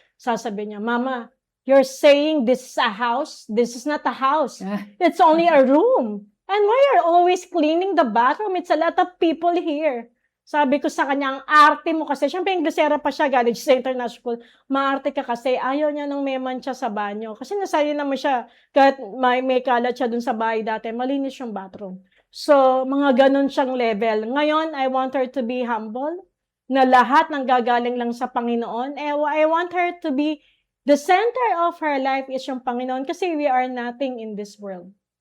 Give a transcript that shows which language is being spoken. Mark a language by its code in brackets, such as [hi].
[tl] Sasabihin niya, [en] Mama, you're saying this is a house? This is not a house. It's only a room. And why are you always cleaning the bathroom? It's a lot of people here. [tl] Sabi ko sa kanya, ang arte mo kasi, syempre Inglesera pa siya, galing sa international school, maarte ka kasi, ayaw niya nang may mancha sa banyo. Kasi nasayo naman siya, kahit may kalat siya dun sa bahay dati, malinis yung bathroom. So, mga ganun siyang level. Ngayon, [en] I want her to be humble, [tl] na lahat ng gagaling lang sa Panginoon. [en] I want her to be, the center of her life is [tl] yung Panginoon kasi [en] we are nothing in this world.